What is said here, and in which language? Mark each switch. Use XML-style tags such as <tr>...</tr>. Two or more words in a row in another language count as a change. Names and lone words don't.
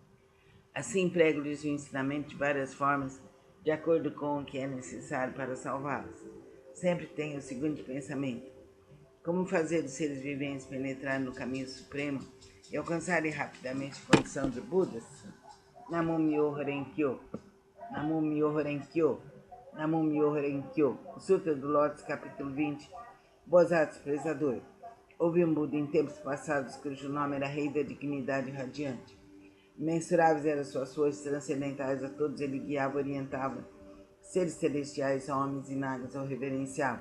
<pt>Assim prego-lhes o ensinamento de várias formas, de acordo com o que é necessário para salvá-los. Sempre tenha o seguinte pensamento: como fazer os seres viventes penetrarem no caminho supremo e alcançarem rapidamente a condição de Budas?</pt> <ja>Namo Myoho Renkyo, Namo Myoho Renkyo, Namo Myoho Renkyo.</ja> <pt>O Sutra do Lótus, capítulo 20. Bodhisattva Prezador. Houve um Buda em tempos passados cujo nome era Rei da Dignidade Radiante. Imensuráveis eram suas forças transcendentais, a todos ele guiava, orientava. Seres celestiais, homens e nagas o reverenciavam.</pt>